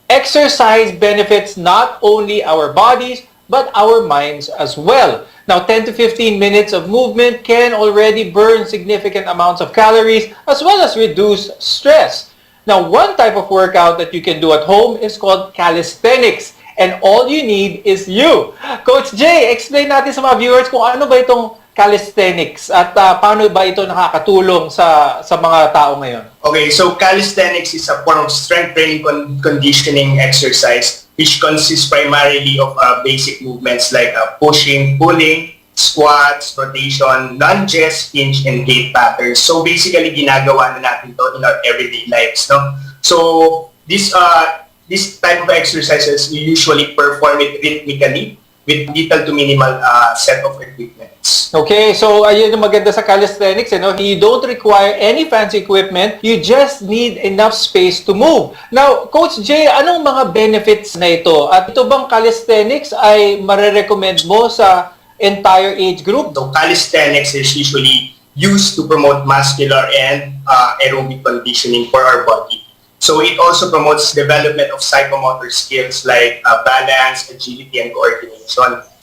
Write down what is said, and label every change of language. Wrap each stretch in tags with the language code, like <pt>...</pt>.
<en>Exercise benefits not only our bodies, but our minds as well. Now, 10 to 15 minutes of movement can already burn significant amounts of calories as well as reduce stress. Now, one type of workout that you can do at home is called calisthenics. And all you need is you.</en> <tl>Coach Jay, explain natin sa mga viewers kung ano ba itong calisthenics at paano ba ito nakakatulong sa mga tao ngayon.</tl> <en>Okay, so calisthenics is a form of strength training conditioning exercise which consists primarily of basic movements like pushing, pulling, squats, rotation, lunges, hinge, and gait patterns. So basically,</en> <tl>ginagawa na natin to</tl> <en>in our everyday lives,</en> <tl>no?</tl> <en>So this type of exercises, we usually perform it rhythmically with little to minimal set of equipments.</en> <tl>Okay, so ayun yung maganda sa calisthenics,</tl> <en>you know? You don't require any fancy equipment. You just need enough space to move. Now,</en> <tl>Coach Jay, anong mga benefits na ito? At ito bang calisthenics ay marerecommend mo sa</tl> <en>entire age group? So calisthenics is usually used to promote muscular and aerobic conditioning for our body. So it also promotes development of psychomotor skills like balance, agility, and coordination.</en>